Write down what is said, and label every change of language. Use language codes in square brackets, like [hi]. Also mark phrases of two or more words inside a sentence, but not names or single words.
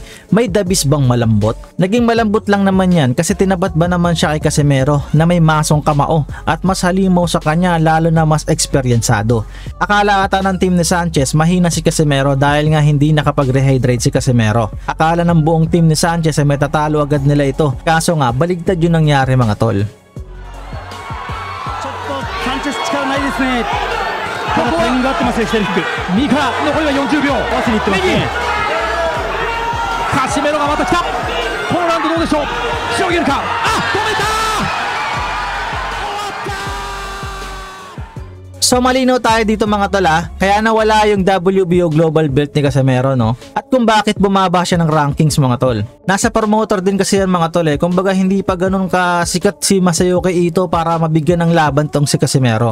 [tl] May dabis bang malambot? Naging malambot lang naman yan kasi tinabat ba naman siya kay Casimero na may masong kamao at mas halimaw sa kanya lalo na mas eksperyensado. Akala ata ng team ni Sanchez mahina si Casimero dahil nga hindi nakapag-rehydrate si Casimero. Akala ng buong team ni Sanchez ay may tatalo agad nila ito, kaso nga baligtad yung nangyari mga tol. [ja] Sanchez 力ないですね。ただタイミングが合ってますよ、左フック。右から残りは40秒。合わせにいってますね。カシメロがまた来た。このラウンドどうでしょう。しのげるか。あ、止めた。 [tl] So malinaw tayo dito mga tol kaya nawala yung WBO Global Belt ni Casimero no? At kung bakit bumaba siya ng rankings mga tol. Nasa promoter din kasi yan mga tol kumbaga hindi pa ganun kasikat si Masayuki Ito para mabigyan ng laban tong si Casimero.